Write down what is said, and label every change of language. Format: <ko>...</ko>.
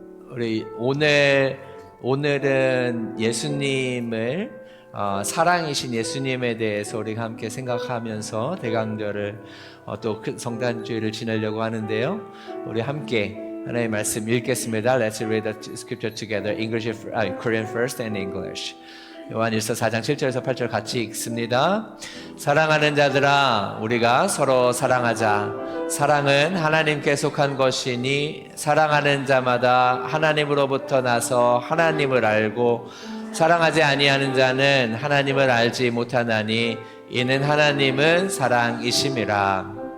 <ko>우리 오늘은 예수님을 사랑이신 예수님에 대해서 우리가 함께 생각하면서 대강절을 또 성탄주의를 지내려고 하는데요. 우리 함께 하나님의 말씀 읽겠습니다.</ko> <en>Let's read the scripture together. Korean first and English.</en> <ko>요한일서 4장 7절에서 8절 같이 읽습니다. 사랑하는 자들아, 우리가 서로 사랑하자. 사랑은 하나님께 속한 것이니 사랑하는 자마다 하나님으로부터 나서 하나님을 알고 사랑하지 아니하는 자는 하나님을 알지 못하나니 이는 하나님은 사랑이심이라.</ko>